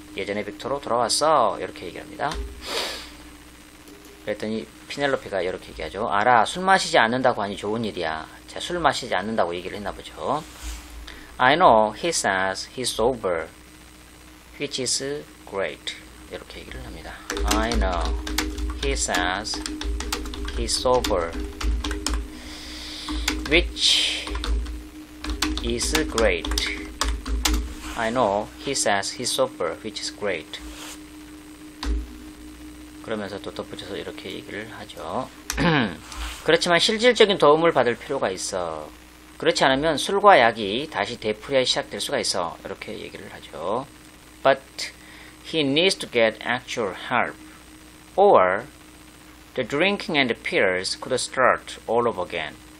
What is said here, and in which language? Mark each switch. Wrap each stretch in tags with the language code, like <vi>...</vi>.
<ko>예전에 빅토로 돌아왔어. 이렇게 얘기합니다. 그랬더니 피넬로피가 이렇게 얘기하죠. 알아, 술 마시지 않는다고 하니 좋은 일이야. 자, 술 마시지 않는다고 얘기를 했나 보죠.</ko> <en>I know he says he's sober, which is great.</en> <ko>이렇게 얘기를 합니다.</ko> <en>I know he says he's sober, which is great. I know he says he's sober, which is great.</en> <ko>그러면서 또 덧붙여서 이렇게 얘기를 하죠. 그렇지만 실질적인 도움을 받을 필요가 있어. 그렇지 않으면 술과 약이 다시 되풀이하기 시작될 수가 있어. 이렇게 얘기를 하죠.</ko> <en>But he needs to get actual help, or the drinking and the pills could start all over again.</en>